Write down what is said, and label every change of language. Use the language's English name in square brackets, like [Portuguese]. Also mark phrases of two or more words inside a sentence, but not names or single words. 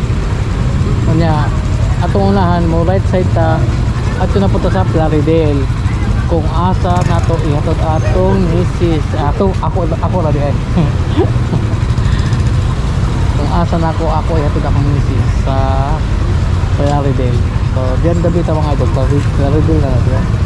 [Cebuano] Kanya atong unahan mo [English] right side [Cebuano] ta at na punta sa Plaridel. Kung asa nato ihatod atong misis ako ra diay. Kung asa nako ako ihatod akong misis sa Plaridel. So diyan gabi ta mga idol, Plaridel na nato.